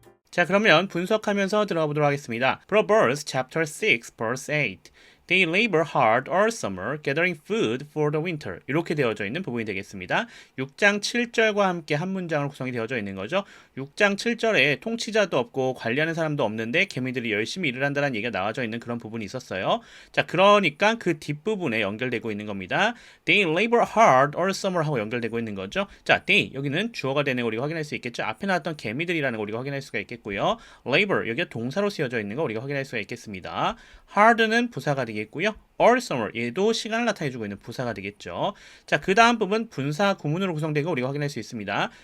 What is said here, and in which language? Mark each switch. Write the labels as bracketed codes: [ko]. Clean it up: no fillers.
[ko] 자, 그러면 분석하면서 들어가 보도록 하겠습니다. [en] Proverbs chapter 6 verse 8. They labor hard all summer, gathering food for the winter. [ko] 이렇게 되어져 있는 부분이 되겠습니다. 6장 7절과 함께 한 문장으로 구성이 되어져 있는 거죠. 6장 7절에 통치자도 없고 관리하는 사람도 없는데 개미들이 열심히 일을 한다는 얘기가 나와져 있는 그런 부분이 있었어요. 자, 그러니까 그 뒷부분에 연결되고 있는 겁니다. [en] They labor hard all summer [ko] 하고 연결되고 있는 거죠. 자, they 여기는 주어가 되는 거 우리가 확인할 수 있겠죠. 앞에 나왔던 개미들이라는 거 우리가 확인할 수가 있겠고요. labor 여기가 동사로 쓰여져 있는 거 우리가 확인할 수가 있겠습니다. hard는 부사가 되겠고요. all summer 얘도 시간을 나타내주고 있는 부사가 되겠죠. 자, 그 다음 부분 분사 구문으로 구성된 거 우리가 확인할 수 있습니다.